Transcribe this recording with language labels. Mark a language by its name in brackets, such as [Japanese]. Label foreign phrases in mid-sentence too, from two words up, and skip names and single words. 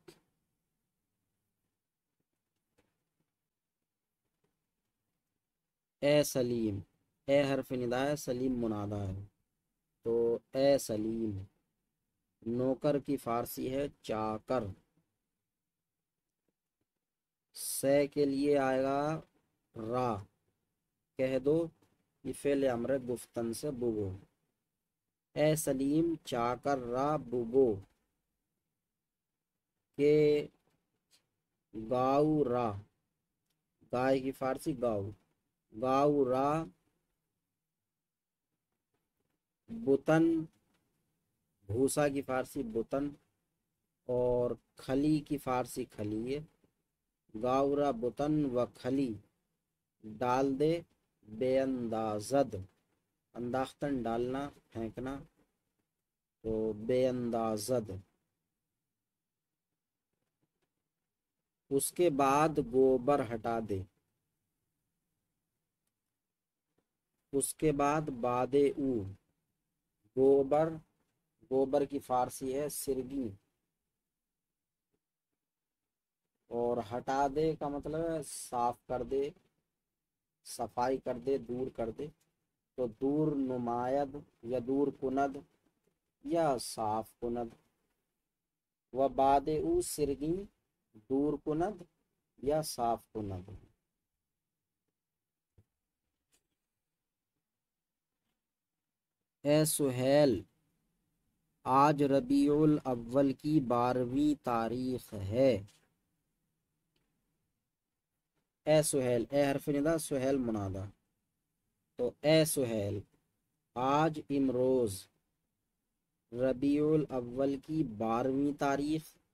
[Urdu] اے سلیم، اے حرف ندا ہے، سلیم منادا ہے، تو اے سلیم نوکر کی فارسی ہے چاکر، سے کے لیے آئے گا را، کہہ دو یہ فعل امر گفتن سے بگو، [Persian] اے سلیم چاکر را بگو، [Urdu] کہ گاؤ را، گائے کی فارسی گاؤ، [Persian] گاؤ را بطن، [Urdu] بھوسا کی فارسی بطن، اور کھلی کی فارسی کھلی ہے، [Persian] گاؤ را بطن و کھلی [Urdu] ڈال دے، [Persian] بے اندازد، [Urdu] انداختن ڈالنا پھینکنا، تو [Persian] بے اندازد، [Urdu] اس کے بعد گوبر ہٹا دے۔ اس کے بعد [Persian] باد او، [Urdu] گوبر، گوبر کی فارسی ہے سرگی، اور ہٹا دے کا مطلب ہے صاف کر دے، صفائی کر دے، دور کر دے، تو [Persian] دور نماید یا دور کند یا صاف کند، و بعد او سرگی، دور کند یا صاف کند۔ [Urdu] اے سہیل، آج ربیع الاول کی 12ویں تاریخ ہے۔ اے سہیل، اے حرف ندا، سہیل منادا، تو اے سہیل، آج امروز ربیع الاول کی 12ویں تاریخ،